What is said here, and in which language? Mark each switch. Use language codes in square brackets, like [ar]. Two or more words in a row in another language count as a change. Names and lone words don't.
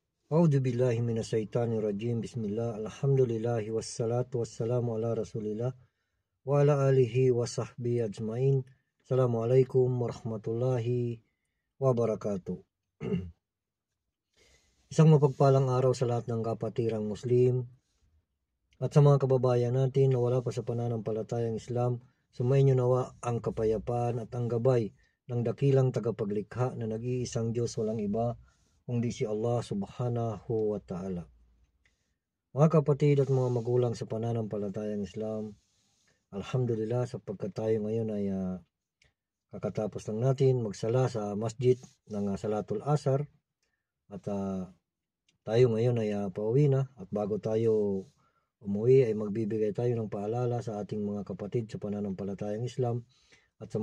[ar] أعوذ بالله من الشيطان الرجيم. Bismillah. الحمد لله والصلاة والسلام على رسول الله وعلى آله وصحبه أجمعين. السلام عليكم ورحمة الله وبركاته. [tl] Isang mapagpalang araw sa lahat ng kapatirang Muslim at sa mga kababayan natin na wala pa sa pananampalatayang Islam. Sumainyo nawa ang kapayapaan at ang gabay ng dakilang tagapaglikha na nag-iisang Diyos, walang iba kundi si Allah [ar] سبحانه وتعالى. [tl] Mga kapatid at mga magulang sa pananampalatayang Islam, alhamdulillah sapagkat tayo ngayon ay kakatapos lang natin magsala sa masjid ng [ar] صلاة العصر [tl] at tayo ngayon ay pauwi na, at bago tayo umuwi ay magbibigay tayo ng paalala sa ating mga kapatid sa pananampalatayang Islam at sa